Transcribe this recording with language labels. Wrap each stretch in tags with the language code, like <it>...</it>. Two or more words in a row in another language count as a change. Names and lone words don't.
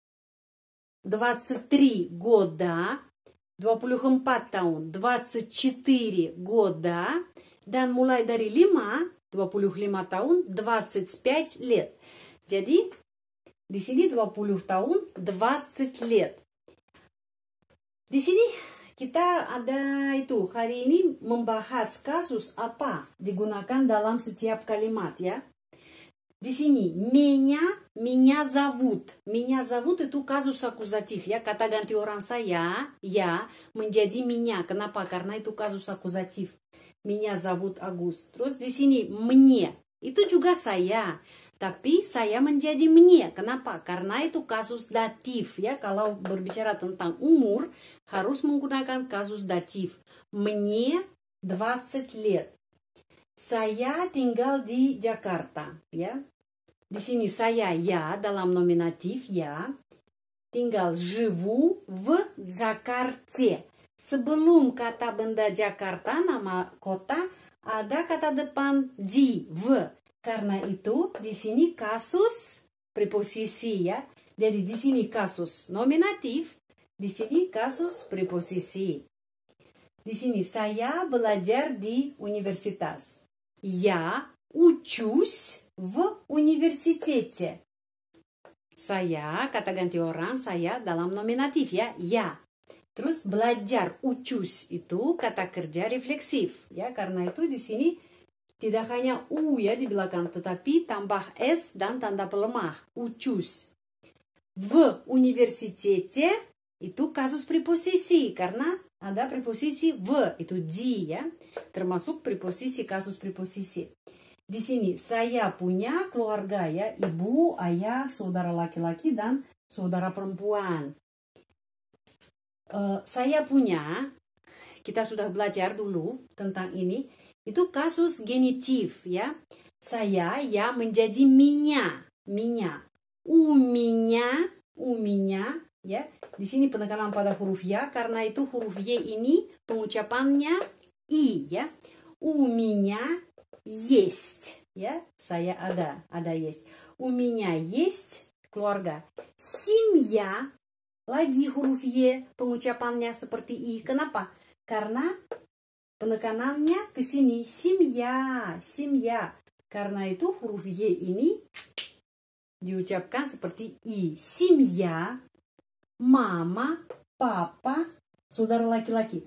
<id>23 года 24 tahun, 24 года, dan mulai dari 5, 25 tahun, 25 лет. Jadi, di sini 20 tahun, 20 лет. Di sini kita ada itu, hari ini membahas kasus apa digunakan dalam setiap kalimat ya. Di sini,</id> <ru>меня зовут. Меня зовут</ru> <id>itu kasus akuzatif ya. Kata ganti orang saya, ya, menjadi меня. Kenapa? Karena itu kasus akuzatif.</id> <ru>Меня зовут</ru> <id>Agus. Terus di sini, мне. Itu juga saya. Tapi saya menjadi мне. Kenapa? Karena itu kasus datif ya. Kalau berbicara tentang umur, harus menggunakan kasus datif.</id> <ru>Мне 20 лет.</ru> <id>Saya tinggal di Jakarta, ya. Di sini saya ya dalam nominatif ya.</id> <ru>Tinggal живу в Jakarta.</ru> <id>Sebelum kata benda Jakarta, nama kota, ada kata depan di, v. Karena itu di sini kasus preposisi ya. Jadi di sini kasus nominatif, di sini kasus preposisi. Di sini saya belajar di universitas.</id> <ru>Я учусь в университете.</ru> <id>Saya, kata ganti orang, saya dalam nominatif ya, ya. Terus belajar, учусь, itu kata kerja refleksif. Ya, karena itu di sini tidak hanya U ya di belakang, tetapi tambah S dan tanda pelemah,</id> <ru>учусь. В университете</ru> <id>itu kasus preposisi, karena ada preposisi v, itu di ya, termasuk preposisi, kasus preposisi. Di sini saya punya keluarga ya, ibu, ayah, saudara laki-laki dan saudara perempuan. Saya punya, kita sudah belajar dulu tentang ini, itu kasus genitif ya. Saya ya menjadi меня.</id> <ru>У меня</ru> <id>ya. Di sini penekanan pada huruf ya, karena itu huruf Y ini pengucapannya I ya.</id> <ru>У меня есть ya.</ru> <id>Saya ada есть.</id> <ru>У меня есть</ru> <id>keluarga. Семья lagi huruf Y pengucapannya seperti I. Kenapa? Karena penekanannya ke sini.</id> <ru>Семья.</ru> <id>Karena itu huruf Y ini diucapkan seperti I. Семья, mama, papa, saudara laki-laki.</id>